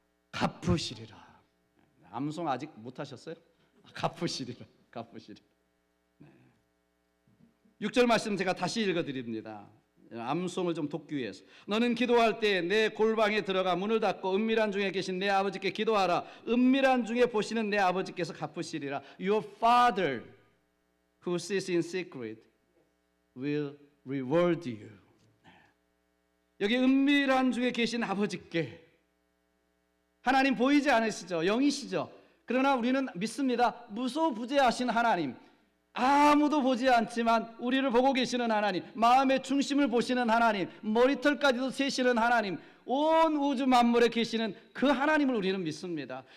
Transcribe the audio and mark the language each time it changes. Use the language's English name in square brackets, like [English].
[Korean] 갚으시리라. 암송 아직 못하셨어요? 갚으시리라. 갚으시리라. 네. 6절 말씀 제가 다시 읽어드립니다. 암송을 좀 돕기 위해서. 너는 기도할 때 내 골방에 들어가 문을 닫고 은밀한 중에 계신 내 아버지께 기도하라. 은밀한 중에 보시는 내 아버지께서 갚으시리라. [English] Your Father who sits in secret will reward you. [Korean] 여기 은밀한 중에 계신 아버지께, 하나님 보이지 않으시죠? 영이시죠? 그러나 우리는 믿습니다. 무소부재하신 하나님, 아무도 보지 않지만 우리를 보고 계시는 하나님, 마음의 중심을 보시는 하나님, 머리털까지도 세시는 하나님, 온 우주 만물에 계시는 그 하나님을 우리는 믿습니다.